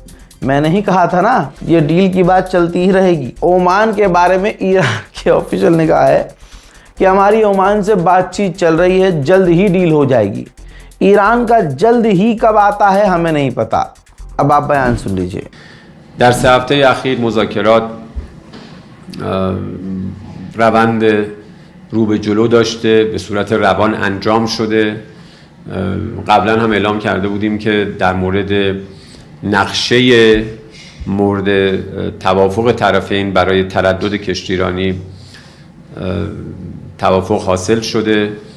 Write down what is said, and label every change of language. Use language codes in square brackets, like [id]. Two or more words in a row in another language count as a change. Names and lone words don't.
[hi] मैंने ही कहा था ना, ये डील की बात चलती ही रहेगी। ओमान के बारे में ईरान के ऑफिशियल ने कहा है कि हमारी ओमान से बातचीत चल रही है, जल्द ही डील हो जाएगी। ईरान का जल्द ही कब आता है हमें नहीं पता। अब आप बयान सुन लीजिए। [fa] در 3 هفته اخیر مذاکرات روند رو به جلو داشته، به صورت روان انجام شده. قبلا هم اعلام کرده بودیم که در مورد نقشه مورد توافق طرفین برای تردد کشتیرانی توافق حاصل شده.